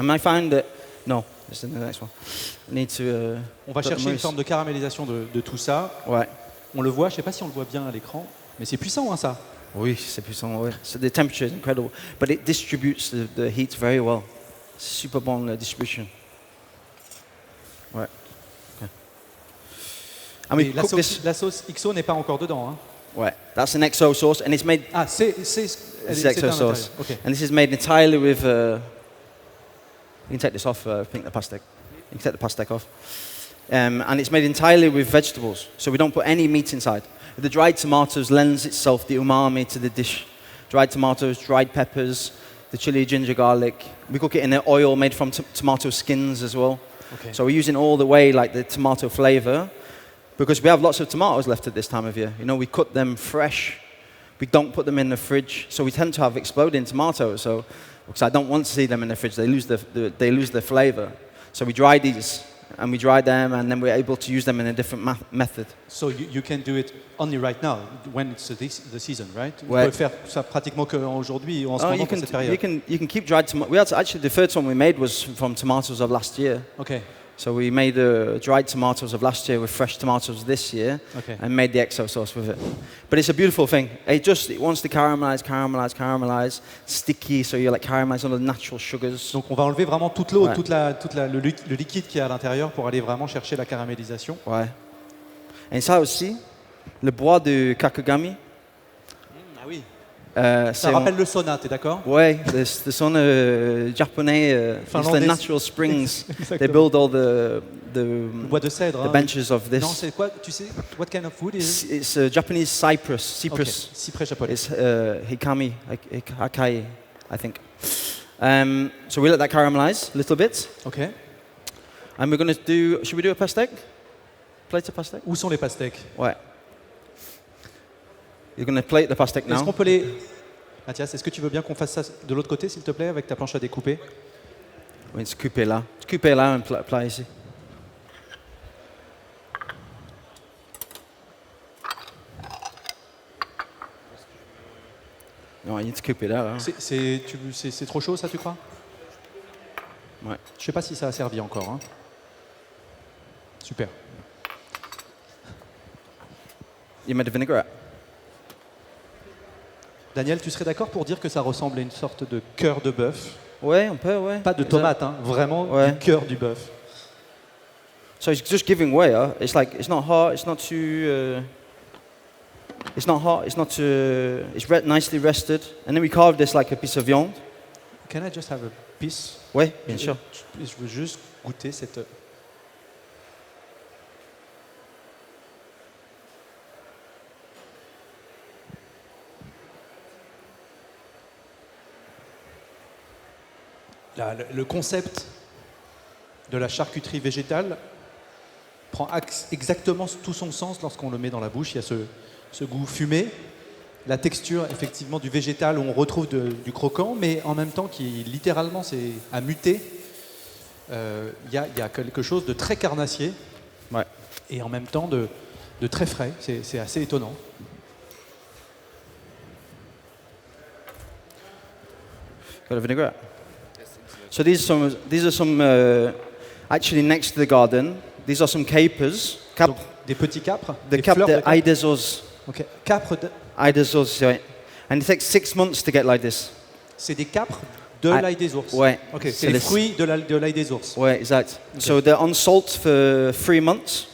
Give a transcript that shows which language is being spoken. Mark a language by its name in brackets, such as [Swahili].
[English] And I find that this is the next one. I need to. [French] On va chercher une forme de caramélisation de tout ça. Ouais. On le voit, je sais pas si on le voit bien à l'écran, mais c'est puissant, hein, ça. Oui, c'est puissant. Oui. [English] So the temperature is incredible, but it distributes the heat very well. [French] Super bon distribution. Ouais. Okay. [English] And we [French] Et [English] cook this. [French] la sauce XO n'est pas encore dedans. Hein. Ouais. [English] That's an XO sauce, and it's made. [French] Ah, c'est [English] XO sauce, okay. and this is made entirely with. You can take this off. I think the pastèque. You can take the pastèque off. And it's made entirely with vegetables, so we don't put any meat inside. The dried tomatoes lends itself the umami to the dish. Dried tomatoes, dried peppers, the chili, ginger, garlic. We cook it in an oil made from tomato skins as well. Okay. So we're using all the way like the tomato flavor, because we have lots of tomatoes left at this time of year. You know, we cut them fresh. We don't put them in the fridge, so we tend to have exploding tomatoes. So, because I don't want to see them in the fridge, they lose their flavor. So we dry these, and we dry them, and then we're able to use them in a different method. So you can do it only right now, when it's the season, right? [French] Ouais. On peut faire ça pratiquement qu'aujourd'hui, en ce moment, pour cette période. [English] You can keep dried tomatoes. Actually, the first one we made was from tomatoes of last year. Okay. So we made dried tomatoes of last year with fresh tomatoes this year, and made the XO sauce with it. But it's a beautiful thing. It wants to caramelize, sticky, so you like caramelize all the natural sugars. [French] Donc on va enlever vraiment toute l'eau, Ouais. le liquide qui est à l'intérieur pour aller vraiment chercher la caramélisation. Ouais. Et ça aussi, le bois de kakagami. Ah oui. Ça rappelle le sauna, t'es d'accord? [English] Ouais, the sauna japonais, it's the [French] Finlandais. [English] natural springs. [French] Exactement. [English] They build all the [French] Le bois de cèdre. [English] the [French] hein. [English] benches of this. [French] Non, c'est quoi? Tu sais, [English] what kind of food is it? It's Japanese cypress. [French] Okay. Cyprès japonais. [English] It's hikami, hakai, I think. So we let that caramelize a little bit, Ok. and we're going to do. Should we do a pastèque? Plate of pastèque? [French] Où sont les pastèques? Ouais. [English] You're going to plate the pastèque [French] Est-ce [English] now. [French] qu'on peut les... Mathias, est-ce que tu veux bien qu'on fasse ça de l'autre côté, s'il te plaît, avec ta planche à découper? Oui, c'est coupé là. C'est coupé là et plat ici. Non, il est coupé là. Hein. C'est trop chaud, ça, tu crois? Ouais. Je sais pas si ça a servi encore. Hein. Super. [English] You made a vinaigrette. [French] Daniel, tu serais d'accord pour dire que ça ressemble à une sorte de cœur de bœuf? Ouais, on peut, ouais. Pas de tomate, hein, vraiment Ouais. du cœur du bœuf. [English] So it's just giving way. It's like it's not hot. It's not too. It's not hot. It's not too. It's nicely rested, and then we carve this like a piece of viande. Can I just have a piece? [French] Oui, bien sûr. Je veux juste goûter cette... Le concept de la charcuterie végétale prend exactement tout son sens lorsqu'on le met dans la bouche. Il y a ce goût fumé, la texture effectivement du végétal où on retrouve du croquant, mais en même temps qui littéralement c'est à muter. Il y a quelque chose de très carnassier et en même temps de très frais. C'est assez étonnant. [English] Got a vinaigrette? So these are some actually next to the garden. These are some capers. [French] Donc, des petits capres. [English] The cap de Aidezos. [French] Ok. Capres de... [English] Aidezos, right. And it takes 6 months to get like this. [French] C'est des capres de l'ail des ours. Ouais. Ok. C'est les fruits de l'ail des ours. Ouais, exact. Okay. [English] So they're on salt for 3 months.